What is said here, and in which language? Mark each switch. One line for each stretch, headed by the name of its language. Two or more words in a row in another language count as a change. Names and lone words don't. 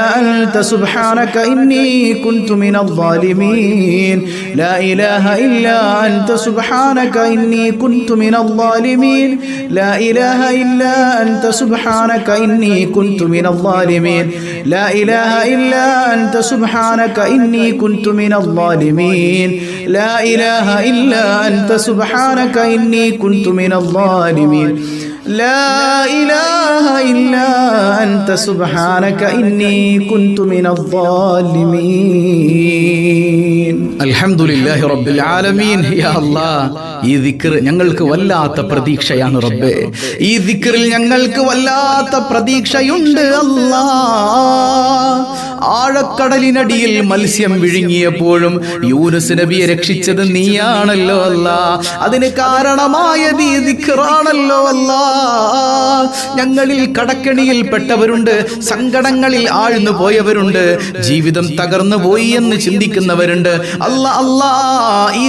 Arabic: أنت سبحانك إني كنت من الظالمين لا إله إلا أنت سبحانك إني كنت من الظالمين لا إله إلا أنت سبحانك إني كنت من الظالمين لا إله إلا أنت سبحانك إني كنت من الظالمين لا إله إلا أنت سبحانك إني كنت من الظالمين لا إله إلا أنت سبحانك إني كنت من الظالمين الحمد لله رب العالمين يا الله
Malayalam: ഈ ദിക്ർ ഞങ്ങൾക്ക് വല്ലാത്ത പ്രതീക്ഷയാണ് റബ്ബേ ഈ ദിക്റിൽ ഞങ്ങൾക്ക് വല്ലാത്ത പ്രതീക്ഷയുണ്ട് അല്ലാഹ് ആഴക്കടലിനടിയിൽ മത്സ്യം വിഴുങ്ങിയപ്പോഴും യൂനുസ് നബിയെ രക്ഷിച്ചത് നീയാണല്ലോ അല്ലാഹ് അതിന് കാരണമായത് ഈ ദിക്റാണല്ലോ അല്ലാഹ് ഞങ്ങളിൽ കടക്കണിയിൽ പെട്ടവരുണ്ട് സങ്കടങ്ങളിൽ ആഴ്ന്നു പോയവരുണ്ട് ജീവിതം തകർന്നു പോയി എന്ന് ചിന്തിക്കുന്നവരുണ്ട് അല്ലാഹ് ഈ